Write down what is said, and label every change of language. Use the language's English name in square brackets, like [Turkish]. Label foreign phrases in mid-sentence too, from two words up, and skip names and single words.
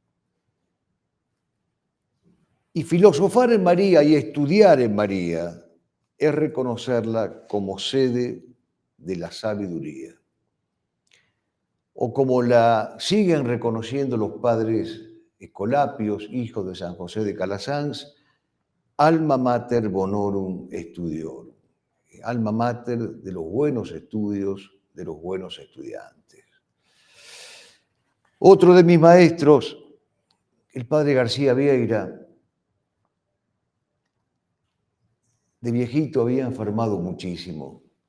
[Spanish] Y filosofar en María y estudiar en María es reconocerla como sede de la sabiduría. O como la siguen reconociendo los padres escolapios, hijos de San José de Calasanz, [Latin] alma mater bonorum studiorum, [Spanish] alma mater de los buenos estudios, de los buenos estudiantes. Otro de mis maestros, el padre García Vieira, de viejito había enfermado muchísimo.